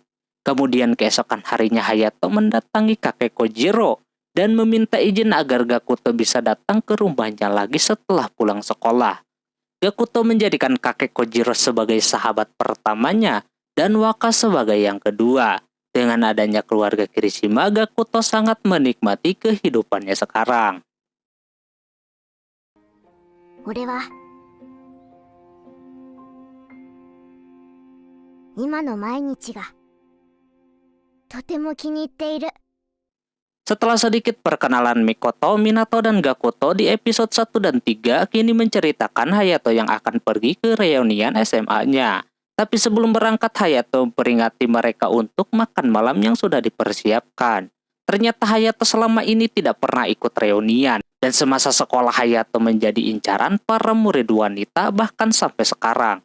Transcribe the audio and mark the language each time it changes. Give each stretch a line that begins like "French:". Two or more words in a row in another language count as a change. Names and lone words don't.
Indonesian: Kemudian keesokan harinya Hayato mendatangi kakek Kojiro dan meminta izin agar Gakuto bisa datang ke rumahnya lagi setelah pulang sekolah. Gakuto menjadikan kakek Kojiro sebagai sahabat pertamanya dan Waka sebagai yang kedua. Dengan adanya keluarga Kirishima, Gakuto sangat menikmati kehidupannya sekarang.
Japanese: 俺は今の毎日がとても気に入っている。
Indonesian: Setelah sedikit perkenalan Mikoto, Minato, dan Gakuto di episode 1 dan 3 kini menceritakan Hayato yang akan pergi ke reunian SMA-nya. Tapi sebelum berangkat, Hayato memperingati mereka untuk makan malam yang sudah dipersiapkan. Ternyata Hayato selama ini tidak pernah ikut reunian, dan semasa sekolah Hayato menjadi incaran para murid wanita bahkan sampai sekarang.